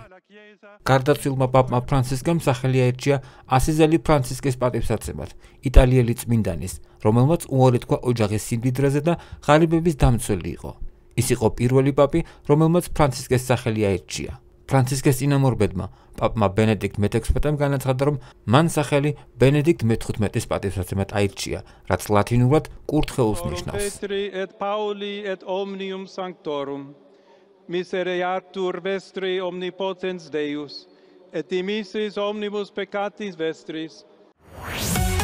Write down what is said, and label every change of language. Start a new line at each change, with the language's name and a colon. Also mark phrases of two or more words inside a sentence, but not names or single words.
Georgian: გარდაცვლილმა პაპმა ფრანცისკემ სახელი აირჩია ასიზელი ფრანცისკეს პატივსაცემად, იტალიელი წმინდანის, რომელმაც უარი თქვა ოჯახის სიმდიდრეზე და ღარიბების დამცველი იყო. ის იყო პირველი პაპი, რომელმაც ფრანცისკეს სახელი აირჩია. ფრანცისკეს წინამორბედმა პაპმა ბენედიქტ მე-16-მ განაცხადა, რომ მან სახელი ბენედიქტ მე-15-ის პატივსაცემად აირჩია, რაც ლათინურად კურთხეულს ნიშნავს.
Latin: Misereatur vestri omnipotens Deus, et dimissis omnibus peccatis vestris.